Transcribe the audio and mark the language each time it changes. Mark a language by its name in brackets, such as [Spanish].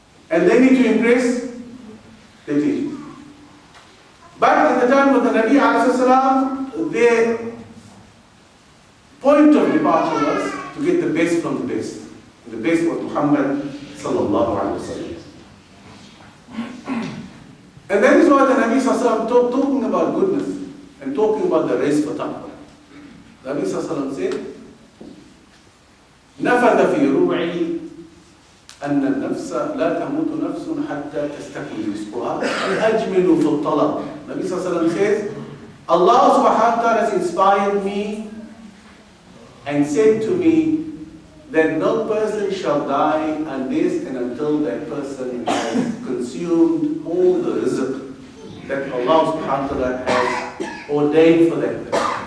[English] And they need to impress, they teach. But at the time of the Nabi ﷺ, their point of departure was to get the best from the best. The best was Muhammad sallallahu alaihi wasallam. And that is why the Nabi ﷺ talking about goodness and talking about the race for taqwa. The Nabi ﷺ said, [Arabic] نفذ في روعي أن النفس لا تموت نفس حتى تستكمل رزقها أجمل في الطلب. [English] Nabi ﷺ says, Allah subhanahu wa ta'ala has inspired me and said to me that no person shall die unless and until that person has consumed all the rizq that Allah subhanahu wa ta'ala has ordained for that person.